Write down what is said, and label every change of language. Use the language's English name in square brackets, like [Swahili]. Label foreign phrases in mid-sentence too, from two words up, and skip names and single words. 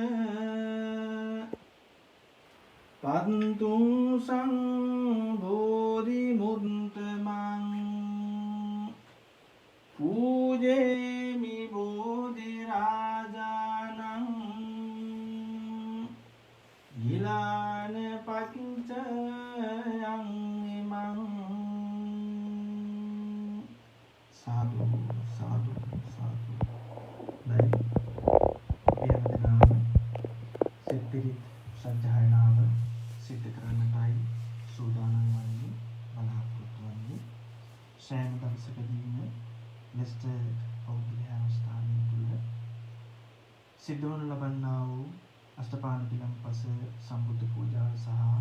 [Pali] පන්තුං සංඝෝධි මුත්තමං පූජේමි බෝධි රාජානං ගිලාන පච්චයං ඉමං. සාදු සාදු සාදු. [Sinhala] දැන් අපි හැමදෙනාම සිත්පිරිත් සජ්ජායනාව සිද්ධ කරන්නටයි සූදානම් වන්නේ, බලාපොරොත්තු වන්නේ. සෑම දවසකදීම මෙස්ට පෞද්ගලික ස්ථානය තුළ සිද්ධ වනු ලබන්නා වූ අෂ්ටපාණ පිළම්පස සම්බුද්ධ පූජාව සහ